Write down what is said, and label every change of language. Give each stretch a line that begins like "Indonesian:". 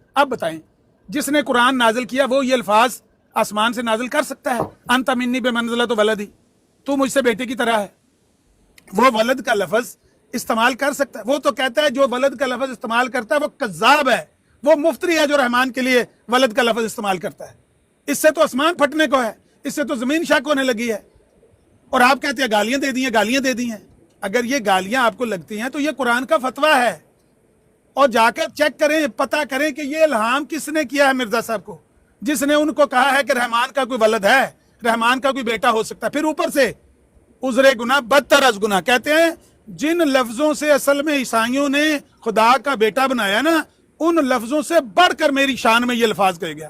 Urdu: اب بتائیں جس نے قرآن نازل کیا وہ یہ الفاظ آسمان سے نازل کر سکتا ہے؟
Arabic: انت منی بمنزلۃ ولدی,
Urdu: تو مجھ سے بیٹے کی طرح ہے. وہ ولد کا لفظ استعمال کر سکتا ہے؟ وہ تو کہتا ہے جو ولد کا لفظ استعمال کرتا ہے وہ کذاب ہے, وہ مفتری ہے جو رحمان کے لیے ولد کا لفظ استعمال کرتا ہے. اس سے تو آسمان پھٹنے کو ہے, اس سے تو زمین شک ہونے لگی ہے. اور آپ کہتے ہیں گالیاں دے دی ہیں, گالیاں دے دی ہیں. اگر یہ گالیاں آپ کو لگتی ہیں تو یہ قرآن کا فتویٰ ہے, اور جا کر چیک کریں, پتہ کریں کہ یہ الہام کس نے کیا ہے مرزا صاحب کو, جس نے ان کو کہا ہے کہ رحمان کا کوئی ولد ہے, رحمان کا کوئی بیٹا ہو سکتا ہے. پھر اوپر سے
Persian: عذر گناہ بدتر از گناہ.
Urdu: کہتے ہیں جن لفظوں سے اصل میں عیسائیوں نے خدا کا بیٹا بنایا نا, ان لفظوں سے بڑھ کر میری شان میں یہ الفاظ کہے گیا.